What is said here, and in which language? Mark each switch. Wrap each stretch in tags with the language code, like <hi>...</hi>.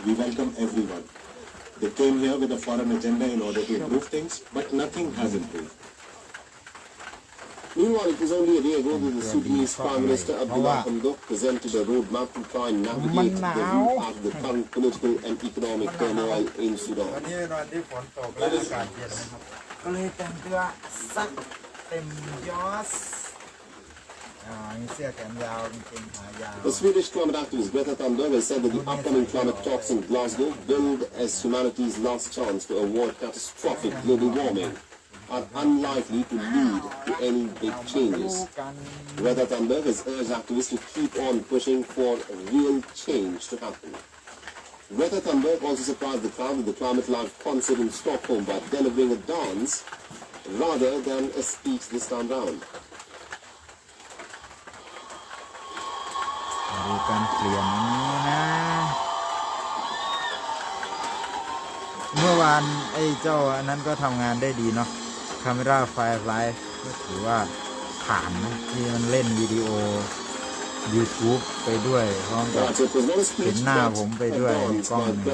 <en>We welcome everyone. They came here with a foreign agenda in order to improve things, but nothing has improved. Meanwhile, it was only a day ago that the Sudanese Prime Minister Abdullah Hamdok presented a roadmap to try and navigate the route out of the current political and economic turmoil in Sudan.</en> <th>วันนี้เป็นวันที่ฝนตกและอากาศเย็นนะครับก็เลยแต่งตัวซักเต็มยศมีเสื้อแขนยาวกางเกงขายาว</th> <en>The Swedish climate activist Greta Thunberg has said that the upcoming climate talks in Glasgow billed as humanity's last chance to avoid catastrophic global warming are unlikely to lead to any big changes. Greta Thunberg has urged activists to keep on pushing for real change to happen. Greta Thunberg also surprised the crowd with the Climate Live concert in Stockholm by delivering a dance rather than a speech this time round.</en> <th>ดูการเปลี่ยนอันนี้นะ เมื่อวานไอ้เจ้าอันนั้นก็ทำงานได้ดีเนาะ Camera Firefly ก็ถือว่าผ่านนะที่มันเล่นวิดีโอ YouTube ไปด้วยพร้อมกับเห็นหน้าผมไปด้วยในกล้อง</th>